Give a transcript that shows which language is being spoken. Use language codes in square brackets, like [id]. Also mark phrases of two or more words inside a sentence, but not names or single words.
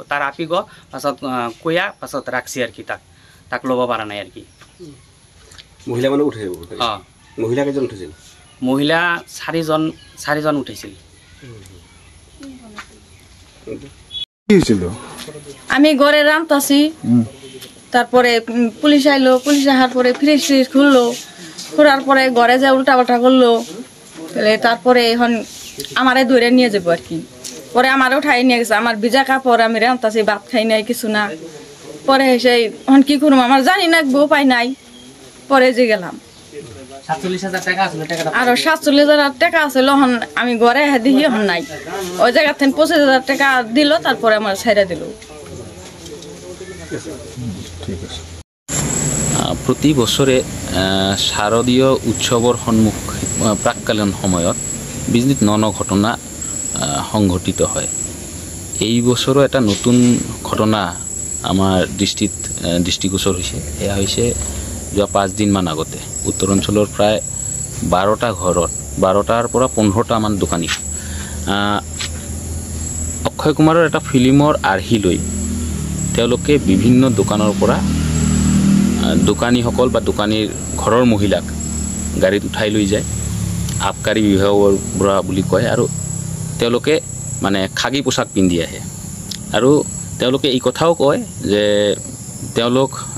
[as] তাৰ আপি পাছত পাছত ৰাখছে আৰু কি, তাক ল'ব পৰা নাই আৰু কি। মহিলা মানুহ উঠাই মহিলা কেইজন উঠিছিল? মহিলা 4জন উঠাইছিল। [bn] আমি ঘরে রামতাছি, তারপরে পুলিশ আইলো। পুলিশ আসার পরে ফ্রিজ খুললো। খোলার পরে ঘরে যা উল্টা পাল্টা করলো। তারপরে এখন আমারে ধরে নিয়ে যাবো আর কি। পরে আমার উঠাই নিয়ে গেছে। আমার ভিজা কাপড়, আমি রামতাছি, ভাত খাই নাই, কিছু না। পরে সেই এখন কি করবো আমার জানি না, উপায় নাই। পরে যে গেলাম আরো 47,000 টাকা আছে। এখন আমি ঘরে দেখি এখন নাই। ওই জায়গা থেকে 25,000 টাকা দিল, তারপরে আমার ছাইড়া দিল। [as] প্রতি বছরে শারদীয় উৎসৱৰ প্ৰাককালীন সময়ত বিজনীত ন ঘটনা সংঘটিত হয়। এই বছৰো এটা নতুন ঘটনা আমাৰ দৃষ্টিগোচৰ হৈছে। এয়া হৈছে যোৱা 5 দিনমান আগতে উত্তৰ অঞ্চলৰ প্ৰায় 12টা ঘৰত 12টাৰ পৰা 15টামান দোকানী অক্ষয় কুমাৰৰ এটা ফিল্মৰ আৰ্হি লৈ তেওঁলোকে বিভিন্ন দোকানৰ পৰা দোকানীসকল বা দোকানীৰ ঘৰৰ মহিলাক গাড়ীত উঠাই লৈ যায় আবকাৰী বিভাগৰ পৰা বুলি কয় আৰু তেওঁলোকে মানে খাগী পোছাক পিন্ধি আহে আৰু তেওঁলোকে এই কথাও কয় যে তেওঁলোক